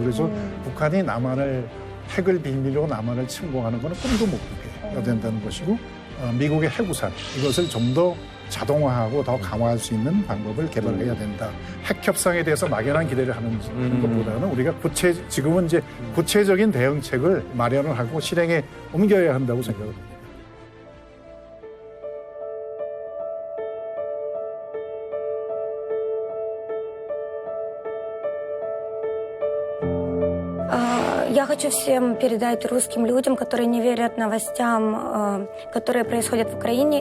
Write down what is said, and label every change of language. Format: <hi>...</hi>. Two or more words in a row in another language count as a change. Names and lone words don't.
<ko>그래서 북한이 핵을 빌미로 남한을 침공하는 것은 꿈도 못 꾸게 해야 된다는 것이고 미국의 핵우산 이것을 좀 더 자동화하고 더 강화할 수 있는 방법을 개발해야 된다. 핵 협상에 대해서 막연한 기대를 하는 것보다는 우리가 지금은 이제 구체적인 대응책을 마련을 하고 실행에 옮겨야 한다고 생각합니다.</ko> <ru>Я хочу всем передать русским людям, которые не верят новостям, которые происходят в Украине.</ru>